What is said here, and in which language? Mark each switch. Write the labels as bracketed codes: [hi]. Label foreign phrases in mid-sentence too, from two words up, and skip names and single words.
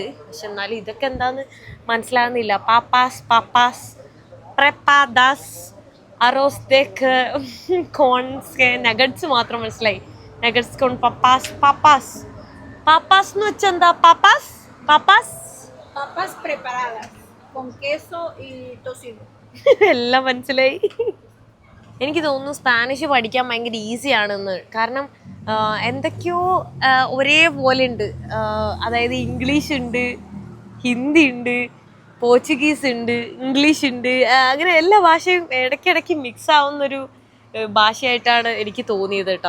[ml] പക്ഷെ എന്നാലും ഇതൊക്കെ എന്താന്ന് മനസ്സിലാകുന്നില്ല. [es] papas preparadas arroz dec cons nuggets [ml] മാത്രം മനസ്സിലായി. [es] nuggets con papas [ml] എന്ന് വെച്ചാൽ എന്താ? [es] പാപ്പാസ് preparadas con queso y tocino. [ml] എല്ലാം മനസ്സിലായി. എനിക്ക് തോന്നുന്നു സ്പാനിഷ് പഠിക്കാൻ ഭയങ്കര ഈസിയാണെന്ന്. കാരണം എന്തൊക്കെയോ ഒരേപോലെ ഉണ്ട്. അതായത് ഇംഗ്ലീഷ് ഉണ്ട്, ഹിന്ദി ഉണ്ട്, പോർച്ചുഗീസ് ഉണ്ട്, ഇംഗ്ലീഷ് ഉണ്ട്. അങ്ങനെ എല്ലാ ഭാഷയും ഇടയ്ക്കിടയ്ക്ക് മിക്സ് ആവുന്നൊരു ഭാഷയായിട്ടാണ് എനിക്ക് തോന്നിയത് കേട്ടോ.